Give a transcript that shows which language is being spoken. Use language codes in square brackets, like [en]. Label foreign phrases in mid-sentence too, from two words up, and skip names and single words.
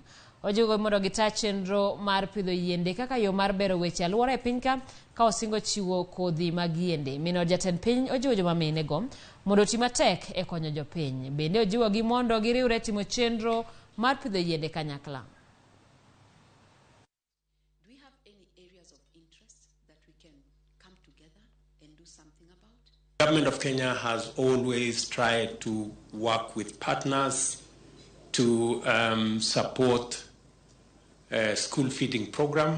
[luo] Ojiwo mondo gita chenro mar pidho yiende kaka yo mar bero weche alwora e piny ka osingo chiwo kodhi mag yiende. Min od jatend piny ojiwo joma mine go mondo ti matek e konyo jopiny. Bende ojiwo gi mondo giriwre timo chenro mar pidho yiende kanyakla. [en] Do we have any areas of interest that we can come together and do something about? The government of Kenya has always tried to work with partners to support a school feeding program.